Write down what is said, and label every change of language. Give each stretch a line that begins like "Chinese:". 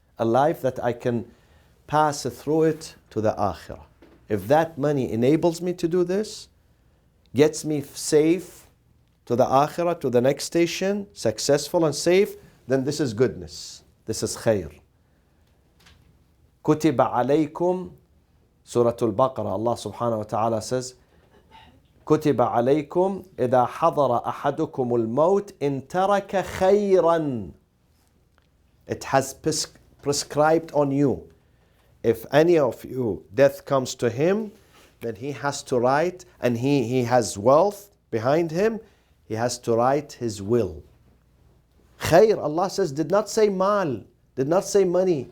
English: A life that I can pass through it to the akhirah. If that money enables me to do this, gets me safe to the akhirah, to the next station, successful and safe, then this is goodness. This is khair.
Arabic: كتب عليكم, Surah Al-Baqarah, Allah subhanahu wa ta'ala says, كتب عليكم إذا حضر أحدكم الموت إن ترك خيرا.
English: It has prescribed on you. If any of you, death comes to him, then he has to write, and he has wealth behind him, he has to write his will. Khair, Allah says, did not say mal, did not say money.